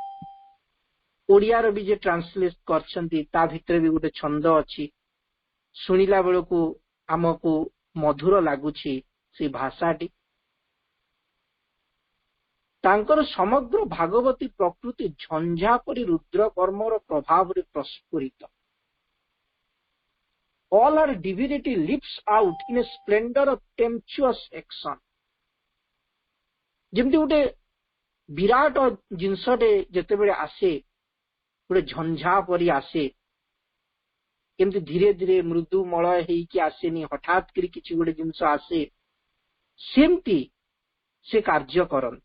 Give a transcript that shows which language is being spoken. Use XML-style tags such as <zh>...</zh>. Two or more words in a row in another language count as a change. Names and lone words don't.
<or>ଓଡ଼ିଆର ବି ଯେ ଟ୍ରାନ୍ସଲେଟ କରିଛନ୍ତି ତା ଭିତରେ ବି ଗୋଟେ ଛନ୍ଦ ଅଛି। ଶୁଣିଲା ବେଳକୁ ଆମକୁ ମଧୁର ଲାଗୁଛି ସେ ଭାଷାଟି। ତାଙ୍କର ସମଗ୍ର ଭାଗବତୀ ପ୍ରକୃତି ଝଞ୍ଝା ପରି ରୁଦ୍ର କର୍ମର ପ୍ରଭାବରେ ପ୍ରସ୍ଫୁରିତ।</or> <en>All her divinity leaps out in a splendor of tempestuous action.</en> <or>ଯେମିତି ଗୋଟେ ବିରାଟ ଜିନିଷଟେ ଯେତେବେଳେ ଆସେ, ଗୋଟେ ଝଞ୍ଝା ପରି ଆସେ, ଏମିତି ଧୀରେ ଧୀରେ ମୃଦୁ ମଳୟ ହେଇକି ଆସେନି, ହଠାତ୍ କରି କିଛି ଗୋଟେ ଜିନିଷ ଆସେ, ସେମିତି ସେ କାର୍ଯ୍ୟ କରନ୍ତି।</or>